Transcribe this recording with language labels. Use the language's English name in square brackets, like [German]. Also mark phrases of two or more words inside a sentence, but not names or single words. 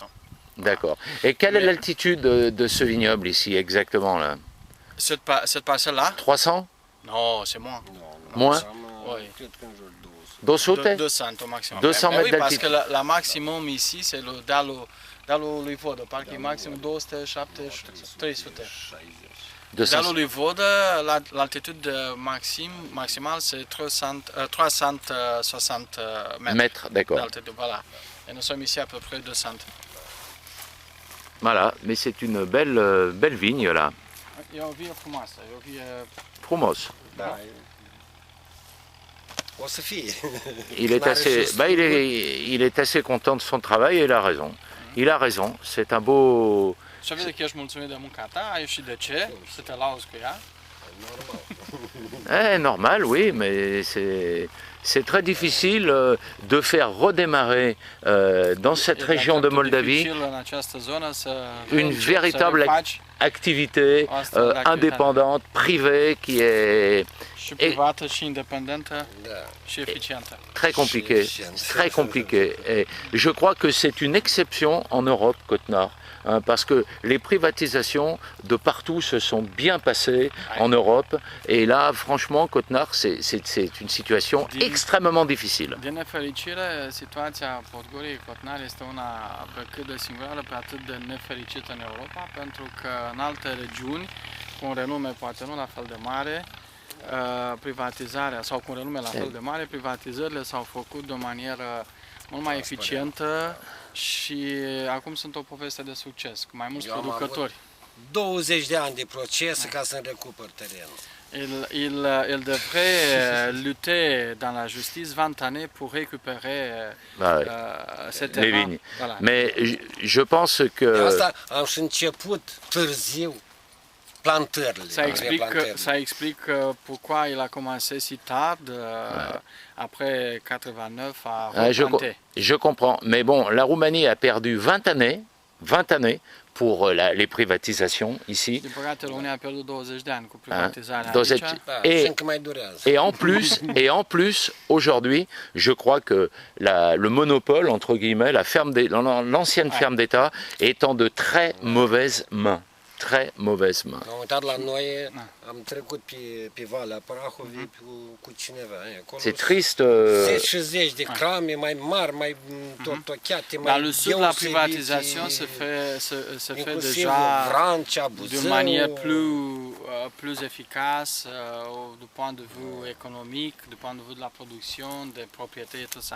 [French] D'accord. Et quelle est l'altitude de ce vignoble ici exactement là? Cette parcelle-là? 300? Non, c'est moins. Moins? Oui. 200? 200 au maximum. 200 mètres d'altitude. Parce d'altitude. que la maximum ici, c'est Dalul lui Vodă, [Romanian] parcă e maxim 270-300. [French] Dalul lui Vodă, l'altitude maximale, c'est 360 mètres. D'accord. Voilà. Et nous sommes ici à peu près 200. Voilà, mais c'est une belle vigne là. [Romanian] E o vie frumoasă, e o vie... Frumos. Da. O să fie. [French] Il est assez content de son travail et il a raison. Il a raison, c'est un beau... [Romanian] Și vede că ești mulțumit de munca ta, ai și de ce, să te lauzi cu ea. [French] Normal, oui, mais c'est très difficile de faire redémarrer dans cette région de Moldavie une véritable activité indépendante, privée, qui est très compliquée. Très compliquée. Et je crois que c'est une exception en Europe, Côte-Nord. Parce que les privatisations de partout se sont bien passées en Europe et là franchement Côte-Nord c'est une situation extrêmement difficile. [Romanian] Din nefericire, situația Podgoriei Cotnari este una pe cât de singură, pe atât de nefericită în Europa, pentru că în alte regiuni, cu un renume poate nu la fel de mare, privatizarea, sau cu un renume la fel de mare, privatizările s-au făcut de o manieră mult mai eficientă și acum sunt o poveste de succes, cu mai mulți producători. 20 de ani de proces ca să-mi recuper terenul. [French] Il devrait lutter dans la justice 20 années pour récupérer ces terrains. Les vignes. Voilà. Mais je pense que... [Romanian] De asta am și început târziu plantările. [French] Ça explique pourquoi il a commencé si tard, après 89, à replanter. Je comprends. Mais bon, la Roumanie a perdu 20 années pour les privatisations ici. [Romanian] Din păcate, România a pierdut 20 de ani cu privatizarea aici. [French] Et en plus, aujourd'hui, je crois que le monopole, entre guillemets, l'ancienne ferme d'État, est en de très mauvaises mains. Très mauvaise main. [Romanian] Am uitat la noi, am trecut pe Valea Prahovei cu cineva. [French] C'est triste. [Romanian] Zeci și zeci de crame mai mari, mai tortocheate, mai [French] Dans le sud, la privatisation se fait déjà d'une manière plus efficace du point de vue économique, du point de vue de la production, des propriétés et tout ça.